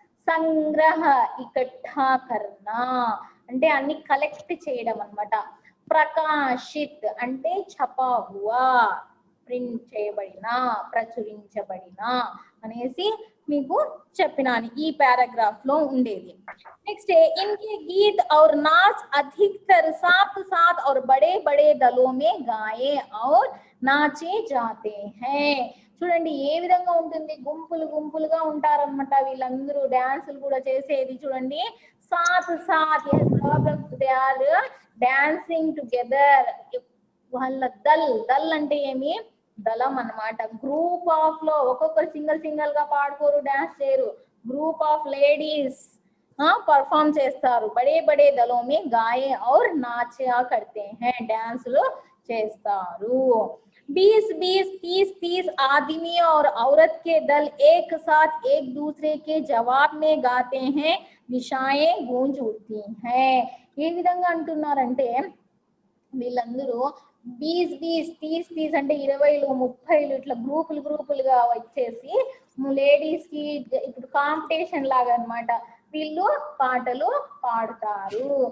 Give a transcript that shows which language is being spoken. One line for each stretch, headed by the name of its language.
Telugu: సంగ్రహ,
Hindi: ఇకట్టా కర్నా
Telugu: అంటే అన్ని కలెక్ట్ చేయడం అన్నమాట. ప్రకాశిత్ అంటే
Hindi: ఛపా హువా,
Telugu: ప్రింట్ చేయబడిన, ప్రచురించబడిన అనేసి మీకు చెప్పినాను ఈ పారాగ్రాఫ్ లో ఉండేది.
Hindi: నెక్స్ట్ इनके गीत और नाच अधिकतर साथ साथ और बड़े बड़े दलों में गाए और नाचे जाते हैं.
Telugu: చూడండి ఏ విధంగా ఉంటుంది. గుంపులుగా ఉంటారన్నమాట. వీళ్ళందరూ డాన్సులు కూడా చేసేది చూడండి.
Hindi: సాత్ సాత్
English: They are dancing together.
Telugu: వాళ్ళ దల్ అంటే ఏమి? దళం అన్నమాట. గ్రూప్ ఆఫ్ లో ఒక్కొక్కరు సింగల్ గా పాడుకోరు, డాన్స్ చేయరు. గ్రూప్ ఆఫ్ లేడీస్ परफॉर्म చేస్తారు.
Hindi: बड़े बड़े दलों में गाए और नाचा करते हैं.
Telugu: డాన్సులు చేస్తారు.
Hindi: 20-20, 30-30 आदमी और औरत के दल एक साथ एक दूसरे के जवाब में गाते हैं. दिशाएं गूंज उठती हैं.
Telugu: ఏ విధంగా అంటున్నారంటే వీళ్ళందరూ 20-20, 30-30 అంటే 20లు 30లు ఇట్లా గ్రూపులుగా వచ్చేసి లేడీస్ కి ఇప్పుడు కాంపిటీషన్ లాగా అన్నమాట. వీళ్ళు పాటలు పాడతారు.